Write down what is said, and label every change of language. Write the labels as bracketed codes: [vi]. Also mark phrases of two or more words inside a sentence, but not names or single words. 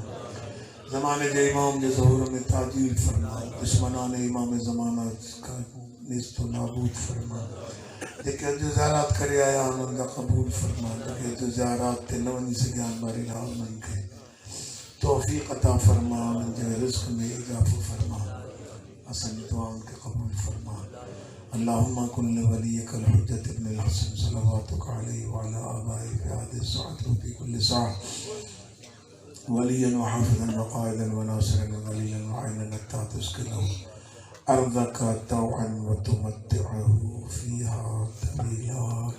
[sd] ज़माने जे इमाम जे ज़हूर में ताजील फरमा, दुश्मनान इमाम ज़माना का नेस्तो नाबूद फरमा। जेके अॼु ज़ियारत करे आया उन्हनि जा क़बूल फरमा, जेके अॼु ज़ियारत ते न वञी सघिया बारिला उन्हनि खे तौफ़ीक़ अता फरमा, उन्हनि जे रिज़्क़ में इज़ाफ़ो फरमा, असांजी दुआउनि खे क़बूल फरमा। [ar] اللهم كن لوليك الحجة ابن الحسن صلى الله عليه و على آبائه في هذه الساعة و في كل ساعة وليا و حافظا و قائدا و ناصرا و دليلا و عينا حتى تسكنه أرضك طوعا و تمتعه فيها طويلا.